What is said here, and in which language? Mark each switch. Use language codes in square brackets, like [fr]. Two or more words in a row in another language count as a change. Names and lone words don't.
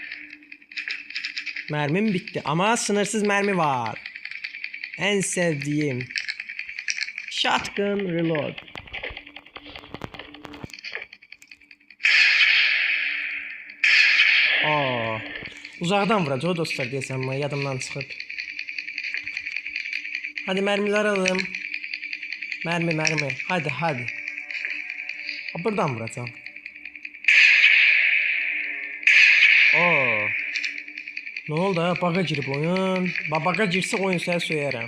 [tr] Mermim bitti ama sınırsız mermi var. En sevdiğim. [en] Shotgun reload. Aa. [az] Uzaktan vuracaq dostlar deyəsən mən yadımdan çıxıb. [tr] Hadi mermiler alalım. Mermi. Hadi. Buradan vuracağım. Oo. Ne oldu ha? Baga girip oyun. [az] Baga girse oyun seni söyərəm.